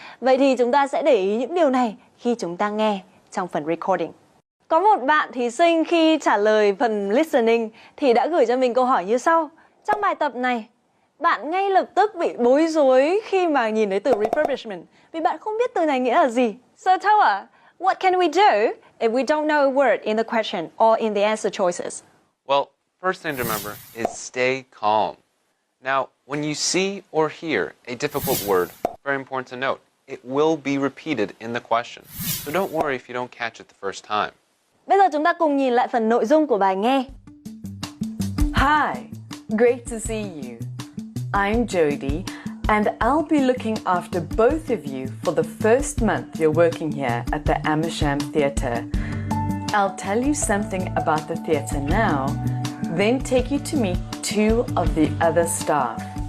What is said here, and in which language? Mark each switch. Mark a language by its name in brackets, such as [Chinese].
[Vietnamese] Vậy thì chúng ta sẽ để ý những điều này khi chúng ta nghe trong phần recording. Có một bạn thí sinh khi trả lời phần listening thì đã gửi cho mình câu hỏi như sau. Trong bài tập này, bạn ngay lập tức bị bối rối khi mà nhìn thấy từ refurbishment vì bạn không biết từ này nghĩa là gì. [English] So Thao, what can we do if we don't know a word in the question or in the answer choices? Well, first thing to remember is stay calm. Now, when you see or hear a difficult word, very important to note, it will be repeated in the question. So don't worry if you don't catch it the first time. [Vietnamese] Bây giờ chúng ta cùng nhìn lại phần nội dung của bài nghe. [English] Hi, great to see you. I'm Jody, and I'll be looking after both of you for the first month you're working here at the Amersham Theatre. I'll tell you something about the theatre now, then take you to meet 2 of the other staff.